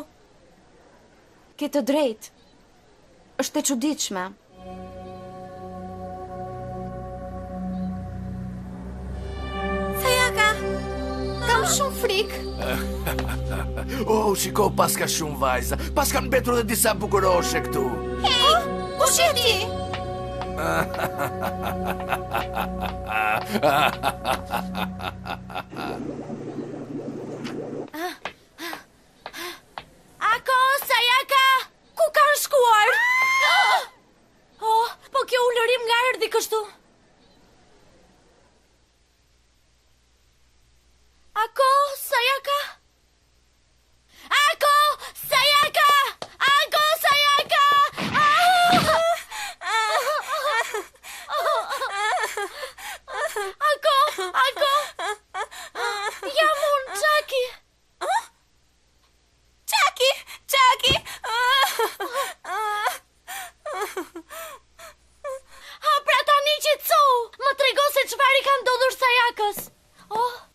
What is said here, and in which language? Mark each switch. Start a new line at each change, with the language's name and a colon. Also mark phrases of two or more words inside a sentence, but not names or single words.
Albanian: Ke të drejtë. Është e çuditshme. Sayaka, Kam shumë frikë. Shiko, pas ka shumë vajza. Pas kanë mbetur edhe disa bukuroshe këtu. hey, kush je ti? Ako, Sayaka, ku kanë shkuar? Oh, po kjo ulërim nga erdhi kështu. Ako, Sayaka? Ako, Sayaka! Ako, Sayaka! Ako! Jam unë, Çaki! Çaki! Pra tani qetëso! Më trego se çfarë i ka ndodhur Sayakës. Oh,